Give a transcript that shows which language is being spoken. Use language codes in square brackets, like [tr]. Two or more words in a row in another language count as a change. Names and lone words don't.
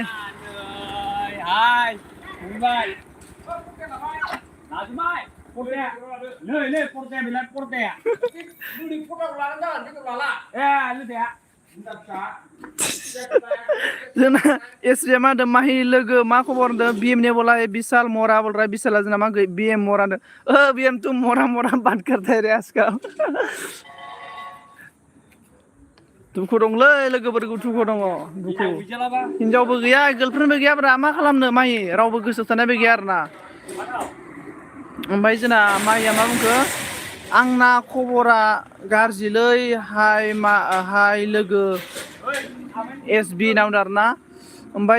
[brx] हाय फंबाय नाजमाय पर्दाया नै पर्दाया बिलाय पर्दाया नोंनि पर्दाखौ लानानै जागोन बेखौ लाला लोगोया जोंना एसबिया मा होनदों माहि लोगो मा खबर होनदों [hi] बिएम ने बोला विशाल मोरा बोल रहा है [brx] विशाला जोंना मा बिएम मोरा होनदों बिएम [hi] तू मोरा बात करता है रे आजकल [brx] दुखु दंलै लोगोफोरखौ दुखु दङ दुखु हिनजावबो गैया गार्लफ्रेन्डबो गैयाब्रा मा खालामनो माहि रावबो गोसो थानायबो गैया आरोना ओमफ्राय जोंना माहिया मा बुंखो आंना खबरा गाज्रिलै हाय लोगो एसबि नामदों आरोना ओमफ्राय